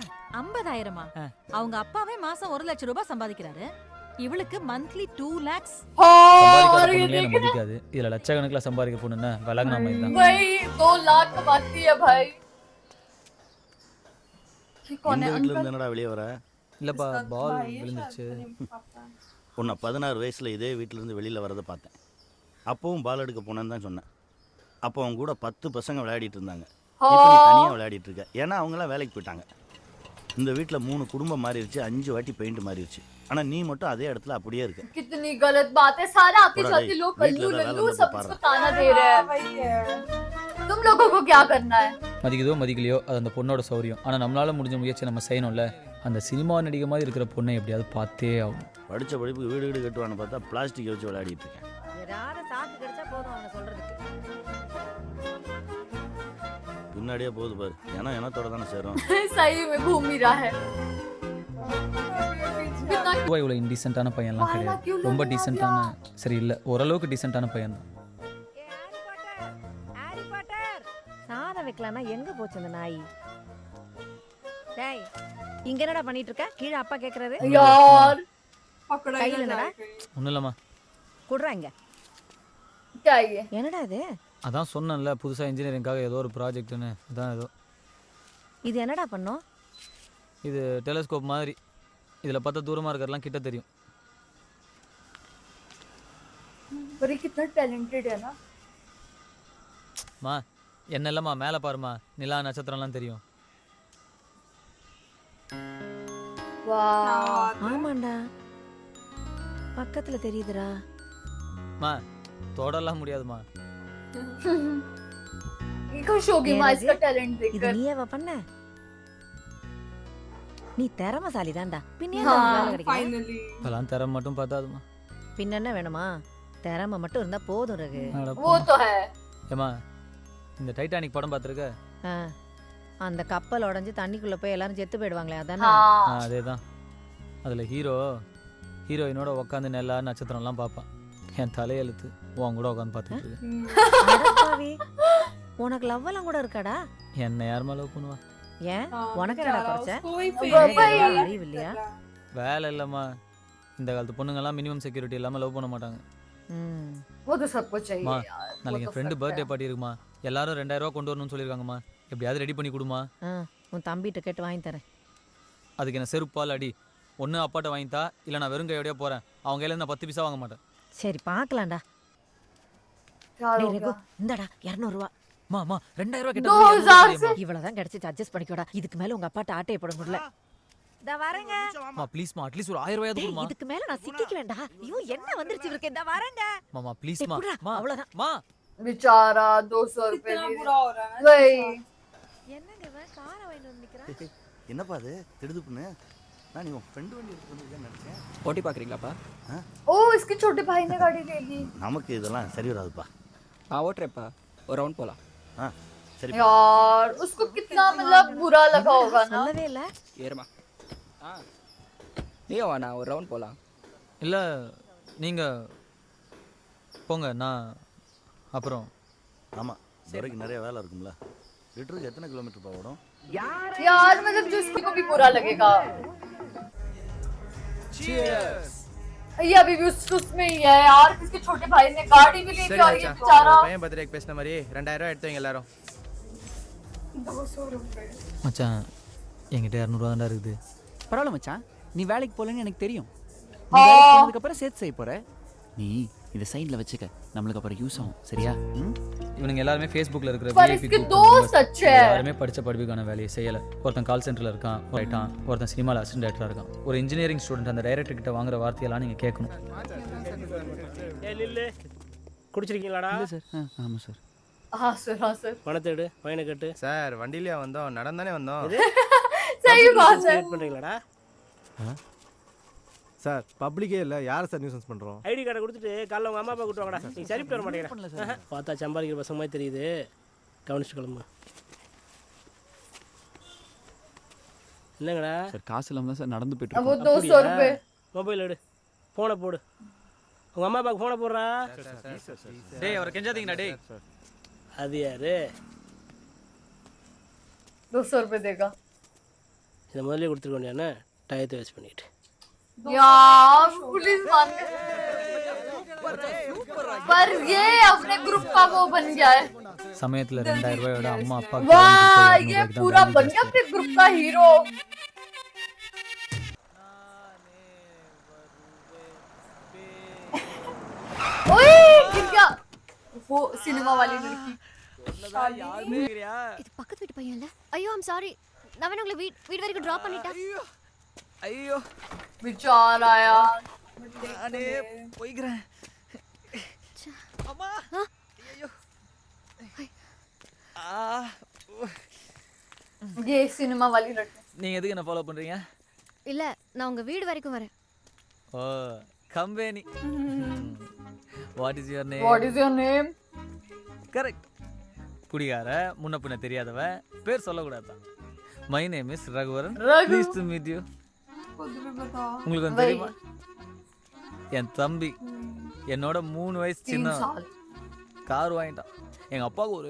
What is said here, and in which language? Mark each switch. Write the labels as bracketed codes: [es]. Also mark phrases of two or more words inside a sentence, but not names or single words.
[ta] 50,000 அவங்க அப்பாவே மாசம் 1 லட்சம் ரூபாய் சம்பாதிக்கிறாரு இவளுக்கு மந்த்லி 2 lakhs [hi] हाँ [ta] சம்பாதிக்காத [hi] और ये [ta] பொண்ணுங்களே [hi] देख [ta] நம்ம மதிக்காது இதுல லட்சக்கணக்கில் சம்பாதிக்க பொண்ணுன்னா விலகுனா மாதிரி தான் [hi] भाई 2 लाख कमाती है भाई। ये कौन [ta] இந்த [hi] है [ta] வீட்டுல [hi] अंकल? [ta] இருந்து என்னடா வெளியே வர இல்லப்பா பால் விழுந்துருச்சு உன்னை 16 வயசுல இதே வீட்டுல இருந்து வெளியில வரதை பார்த்தேன். அப்பவும் பால் எடுக்க போனேன்னு தான் சொன்னேன். அப்போ அவங்க கூட 10 பசங்க விளையாடிட்டு இருந்தாங்க. இப்போ நீ தனியா விளையாடிட்டு இருக்க. ஏன்னா அவங்க எல்லாம் வேலைக்கு போயிட்டாங்க. இந்த வீட்டுல 3 குடும்பம் மாறிடுச்சு, 5 வாட்டி பெயிண்ட் மாறிடுச்சு. ஆனா நீ மட்டும் அதே இடத்துல அப்படியே இருக்க. [hi] कितनी गलत बात है। सारे आते थोड़ा जाते नहीं, लोग वीट कल्लू लगा लल्लू लगा सब पा इसको रहा। ताना दे रहे हैं। वही है तुम लोगों को क्या करना है? [ta] மதிக்குதோ மதிக்கலையோ அது அந்த பொண்ணோட சௌரியம் ஆனால் நம்மளால முடிஞ்ச முயற்சி நம்ம செய்யணும்ல அந்த சினிமா நடிகை மாதிரி இருக்கிற பொண்ணை எப்படியாவது பார்த்தே ஆகணும் படிச்ச படிப்புக்கு வீடு வீடு கட்டுவான்னு பார்த்தா பிளாஸ்டிக் வச்சு விளையாடிட்டு இருக்கேன். ஏதாவது சாக்கு கிடைச்சா போதும் அவனை சொல்றதுக்கு பின்னாடியே போகுது பாரு. ஏன்னா எனத்தோட தானே சேரும். सही में घूम ही रहा है। कितना இவ்வளோ இன்டீசென்ட்டான பையன்லாம் கிடையாது ரொம்ப டீசென்ட்டான சரி இல்லை ஓரளவுக்கு டீசென்ட்டான பையன் தான் சாதம் வைக்கலாம்னா எங்க போச்சு அந்த நாய் டேய் இங்க என்னடா பண்ணிட்டு இருக்க கீழே அப்பா கேக்குறாரு [hi] यार पकड़ा कहीं ही ना लेना जाए [ta] ஒன்றும் இல்லைம்மா குடுறாங்க [hi] क्या ये? [ta] என்னடா இது அதான் சொன்னேன்ல புதுசாக இன்ஜினியரிங்காக ஏதோ ஒரு ப்ராஜெக்ட்டுன்னு அதான் ஏதோ இது என்னடா பண்ணோம் இது டெலஸ்கோப் மாதிரி இதில் பார்த்தா தூரமாக இருக்கிறதெல்லாம் கிட்ட தெரியும் [hi] पर ये कितना टैलेंटेड है ना। [ta] மா என்ன இல்லைம்மா மேலே பாருமா நிலா நட்சத்திரம்லாம் தெரியும் [hi] वाह [ta] ஆமாண்டா பக்கத்துல தெரியுதுடா மா தொடலாம் முடியாதுமா [hi] खुश होगी माँ इसका टैलेंट [ta] இது [hi] देखकर। [ta] நீயேவா பண்ண நீ திறமசாலி தான்டா பின்ன [hi] हाँ, [ta] வேலை கிடைக்கும் [hi] फाइनली [ta] இப்போலாம் தர மட்டும் பார்த்தாதுமா பின்ன என்ன வேணுமா திறமை மட்டும் இருந்தா போதும் ரகு [hi] वो तो है। [ta] ஏமா இந்த டைட்டானிக் படம் பார்த்துருக்க ஆ, அந்த கப்பல் உடைஞ்சு தண்ணிக்குள்ள போய் எல்லாரும் செத்து போயிடுவாங்களே அதானே [hi] हाँ [ta] அதே தான் அதில் ஹீரோயினோட உட்காந்து நிலா நட்சத்திரம்லாம் பார்ப்பான் என் தலையெழுத்து உன் கூட உட்காந்து பார்த்துட்டு இருக்கு அடப்பாவி, உனக்கு லவ் எல்லாம் கூட இருக்காடா என்ன யாருமா லவ் பண்ணுவா ஏன் உனக்கு என்னடா குறைச்ச [hi] कोई भाई। [ta] அறிவு இல்லையா வேலை இல்லைம்மா இந்த காலத்து பொண்ணுங்கெல்லாம் [en] minimum security [ta] இல்லாமல் லவ் பண்ண மாட்டாங்க ம் [hi] वो तो सबको चाहिए [ta] மா [hi] यार। वो [ta] நாளைக்கு [hi] तो [ta] என் ஃப்ரெண்டு [hi] फर्क [ta] பர்த்டே [hi] है। [ta] பார்ட்டி இருக்குமா எல்லாரும் 2000 ரூபா கொண்டு வரணும்னு சொல்லியிருக்காங்கம்மா எப்படியாவது ரெடி பண்ணி கொடுமா ஆ, உன் தம்பிகிட்ட கேட்டு வாங்கி தரேன் அதுக்கு என்ன செருப்பால் அடி ஒன்று அப்பாட்ட வாங்கித்தா இல்லை நான் வெறும் கையோடய போகிறேன் அவங்க கையில நான் 10 பைசா வாங்க மாட்டேன் சரி பார்க்கலாம்டா [hi] क्या [ta] டேய் [hi] हो [ta] ரகு [hi] गया? [ta] இந்தாடா 200 ரூபா மா 2000 ரூபா 2000 கிட்ட இவ்வளவுதான் கிடைச்சிச்சு அட்ஜஸ்ட் பண்ணிக்கோடா இதுக்கு மேல உங்க அப்பாட்ட ஆட்டைய போட முடியல இதா வரேங்க மா ப்ளீஸ்மா அட்லீஸ்ட் ஒரு 1000 ரூபாயாவது டேய், கொடுமா இதுக்கு மேல நான் சிக்கிக்க வேண்டாம் ஐயோ என்ன வந்துருச்சு இவருக்கு இந்த வரேங்க மாமா டேய், ப்ளீஸ்மா புடுடா, மா அவ்வளவுதான் மா [hi] बेचारा 200 रुपए कितना दे बुरा हो रहा है वही [ta] என்னங்க இவன் காரை வாங்கிட்டு வந்து நிக்கிறான் என்னப்பா அது திடுதுப்புன்னு? நான் நீ உன் ஃப்ரெண்டு வண்டி எடுத்து வந்திருக்கேன்னு நினைச்சேன். ஓட்டி பார்க்குறீங்களாப்பா? [hi] ओ इसके छोटे भाई ने गाड़ी ले ली। [ta] நமக்கு இதெல்லாம் சரி வராதுப்பா. நான் ஓட்டுறேன்ப்பா, ஒரு ரவுண்ட் போகலாம். ஆ சரி [hi] यार उसको कितना मतलब बुरा लगा होगा ना। [ta] சொல்லவே இல்ல ஏறுமா. ஆ நீயும் வாண்ணா, ஒரு ரவுண்ட் போகலாம். இல்லை நீங்கள் போங்க நான் அப்புறம் ஆமாம் வரைக்கும் நிறைய வேலை இருக்கும்ல. லிட்டருக்கு எத்தனை கிலோமீட்டர் ஓடும்? [hi] यार मतलब जिसको भी बुरा लगेगा। ये अभी भी उसमें ही है यार। किसके छोटे भाई ने गाड़ी भी ले ली और ये बेचारा [ta] பையன் பர்த்டேக்கு பேசின மாதிரி 2000 ரூபாய் எடுத்து வைங்க எல்லாரும். மச்சான் என்கிட்ட 200 தான்டா இருக்குது. பரவாயில்ல மச்சான், நீ வேலைக்கு போகலன்னு எனக்கு தெரியும். ஆ. அதுக்கப்புறம் சேர்த்து செய்ய போற. நீ இதை சைடில் வச்சுக்க, நம்மளுக்கு அப்புறம் யூஸ் ஆகும். சரியா? இவனுங்க எல்லாருமே ஃபேஸ்புக்கில் இருக்கிற [hi] पर VIP इसके group दोस्त अच्छे हैं [ta] யாருமே படித்த படிப்புக்கான வேலையை செய்யலை. ஒருத்தன் கால் சென்டரில் இருக்கான், ரைட்டான். ஒருத்தன் சினிமாவில் அசிஸ்டன்ட் டைரக்டராக இருக்கான். ஒரு [en] engineering student [ta] அந்த டைரக்டர் கிட்ட வாங்குற வார்த்தையெல்லாம் நீங்கள் கேட்கணும். நில்லு குடிச்சிருக்கீங்களாடா? இல்லை சார். ஆமாம் சார். [hi] हाँ सर [ta] பணத்தை எடு, பையனை கட்டு. சார் வண்டியிலே வந்தோம், நடந்தானே வந்தோம். [hi] सही बात है [ta] வெயிட் பண்றீங்களாடா? சார் பப்ளிக்கே இல்லை, யார் சார் நியூசன்ஸ் பண்ணுறோம்? ஐடி கார்டை கொடுத்துட்டு காலைல உங்க அம்மா அப்பா கூட்டு வாங்கடா. நீ சரிப்பட்டு வர மாட்டேங்கிறா. பார்த்தா சம்பாதிக்கிற பசங்க மாதிரி தெரியுது. கவனிச்சுட்டு கிளம்பு. என்னங்கடா? சார் காசு இல்லாமல் தான் சார் நடந்து போயிட்டு [hi] अब वो [ta] இருக்கோம். [hi] 200 रुपए [ta] மொபைல் எடு, ஃபோனை போடு. உங்க அம்மா அப்பாவுக்கு ஃபோனை போடுறா. டேய் அவரை கெஞ்சாதீங்கடா டேய். அது யாரு? [hi] 200 रुपए देगा [ta] இதை முதல்ல கொடுத்துருக்க வேண்டியானே, டயத்தை வேஸ்ட் பண்ணிட்டு. [hi] यार पुलिस मान गए पर ये अपने ग्रुप का वो बन गया है [ta] சமயத்தில் 2000 ரூபாயோட அம்மா அப்பா [hi] वाह ये पूरा बन गया अपने ग्रुप का हीरो ओए गिर गया वो सिनेमा वाली लड़की [ta] இது பக்கத்து வீட்டு பையன் இல்ல? ஐயோ [en] I'm sorry. [ta] நான் வேணா உங்களை வீடு வரைக்கும் டிராப் பண்ணிட்டேன். ஐயோ [hi] बेचारा यार [ta] நானே போய்க்கிறேன். அம்மா ஐயோ. [hi] ये सिनेमा वाली लड़की [ta] நீங்கள் எதுக்கு என்ன ஃபாலோ பண்ணுறீங்க? இல்ல, நான் உங்க வீடு வரைக்கும் வரேன். ஓ கம்பெனி. [en] What is your name? what is your name [ta] கரெக்ட். குடிகார முன்ன பின்ன தெரியாதவ, பேர் சொல்லக்கூடாதான். [en] My name is Raghuvaran. [ta] ரகு. [en] Pleased to meet you. [hi] खुद भी बताओ। [ta] உங்களுக்கு வந்து தெரியுமா? என் தம்பி என்னோட 3 வயசு 3 சின்ன [hi] साल [ta] கார் வாங்கிட்டான். எங்க அப்பாவுக்கு ஒரே